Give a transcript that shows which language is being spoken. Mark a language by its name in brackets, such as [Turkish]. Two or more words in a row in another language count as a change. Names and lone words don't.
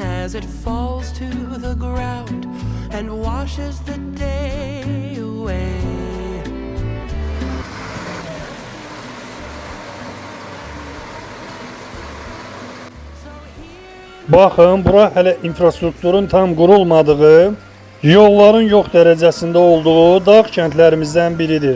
[English] as it falls to the ground and washes the day away. [Azerbaijani] Baxın, bura hələ infrastrukturun tam qurulmadığı, yolların yox dərəcəsində olduğu dağ kəndlərimizdən biridir.